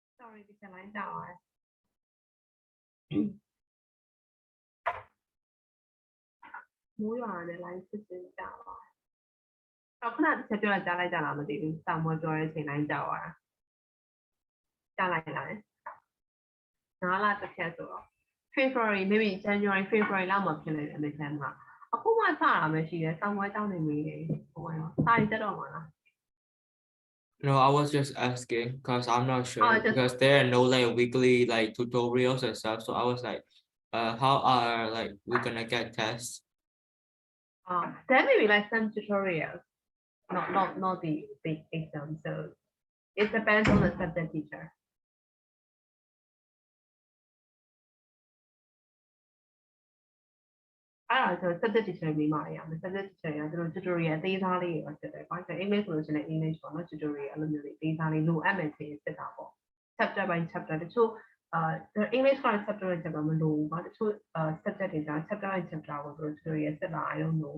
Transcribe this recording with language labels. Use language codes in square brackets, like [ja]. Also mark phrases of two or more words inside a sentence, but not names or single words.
[my] sorry ဒီချက်လိုင်းကြောက်ပါတယ်မိုးရွာတယ်လိုင်းစစ်စစ်ကြောက်ပါတယ်တော့ခဏတစ်ချက်ပြောကြားလိုက်ကြလားမသိဘူးစောင်းမပြောတဲ့အချိန်တိုင်းကြောက်ရတာကြားလိုက်လားနားလာတစ်ချက်ဆိုတော့ [en] February maybe January February [my] လောက်မှာဖြစ်နေတယ်ဒီချက်မှာအခုမှစတာမရှိတယ်စောင်းမကြောက်နေမိတယ်ဟိုရောစာရီတက်တော့မှာလား [en] No, I was just asking because I'm not sure just- because there are no like weekly like tutorials and stuff. So I was like, how are like we gonna get tests? There may be like some tutorials, not the big exam. So it depends on the subject teacher. So subject teacher [my] မိမရမယ် [en] subject teacher [my] ရသူတို့ tutorial အသေးစားလေးတွေဖြစ်တယ်။ဘာလို့လဲ English ဆိုလို့ရှိရင် English ပေါ့နော် tutorial အဲ့လိုမျိုးလေးအသေးစားလေးလိုအပ်မယ်ဆိုရင်ဖြစ်တာပေါ့ [en] chapter by chapter [my] တချို့English က [en] chapter by chapter [my] မလိုဘူး။ဘာတချို့subject တွေကြာ [en] chapter by chapter [my] ကိုသူတို့ tutorial ဆက်တာ [en] I don't know.